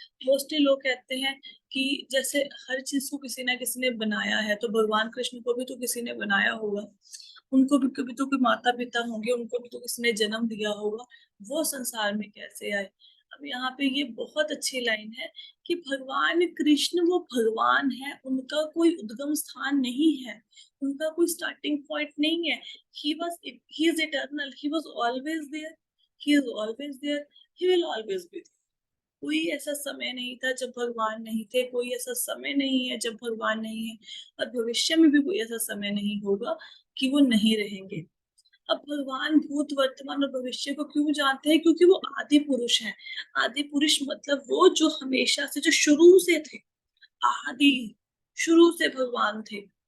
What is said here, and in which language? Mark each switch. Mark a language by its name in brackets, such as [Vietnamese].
[Hindi] Mostly लोग कहते हैं कि जैसे हर चीज को किसी ना किसी ने बनाया है, तो भगवान कृष्ण को भी तो किसी ने बनाया होगा, उनको भी कभी तो कोई माता पिता होंगे, उनको भी तो किसी ने जन्म दिया होगा। वो संसार में कैसे आए? अब यहाँ पे ये बहुत अच्छी लाइन है कि भगवान कृष्ण वो भगवान है, उनका कोई उद्गम स्थान नहीं है, उनका कोई स्टार्टिंग पॉइंट नहीं है। [English] He is eternal, he was always there, he is always there, he will always be there। [Hindi] कोई ऐसा समय नहीं था जब भगवान नहीं थे, कोई ऐसा समय नहीं है जब भगवान नहीं है, और भविष्य में भी कोई ऐसा समय नहीं होगा कि वो नहीं रहेंगे। अब भगवान भूत, वर्तमान और भविष्य को क्यों जानते हैं? क्योंकि वो आदि पुरुष हैं। आदि पुरुष मतलब वो जो हमेशा से, जो शुरू से थे, आदि शुरू से भगवान थे।